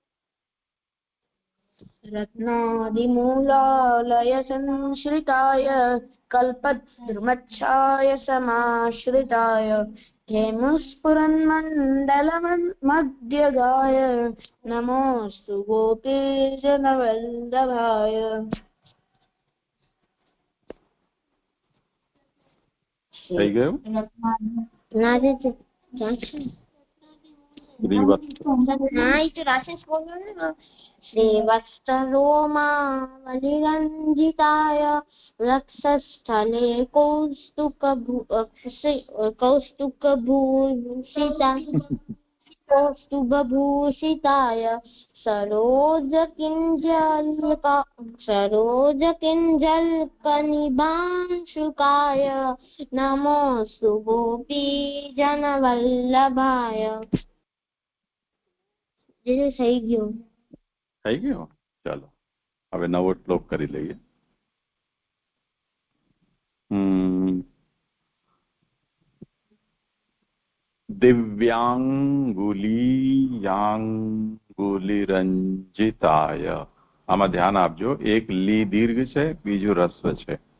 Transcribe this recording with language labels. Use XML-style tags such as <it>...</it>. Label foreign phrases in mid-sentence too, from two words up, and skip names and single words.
<sa>रत्नादिमूलालय संश्रिताय कल्पद्रुमच्छाय समाश्रिताय हेमस्फुरन्मण्डलमध्यगाय नमोऽस्तु गोपीजनवल्लभाय।</sa> <gu>થઈ ગયું</gu> <sa>श्रीवत्सरोमावलिरञ्जिताय रक्षस्थले कौस्तुभभूषिताय सरोजकिञ्जल्कनिभांशुकाय नमोऽस्तु गोपीजनवल्लभाय।</sa> <gu>જે થઈ ગયું થઈ ગયો ચાલો હવે નવો શ્લોક કરી લઈએ દિવ્યાંગુલિયાંગુલિરંજિતાય આમાં ધ્યાન આપજો એક લી દીર્ઘ છે બીજું રસ્વ છે</gu>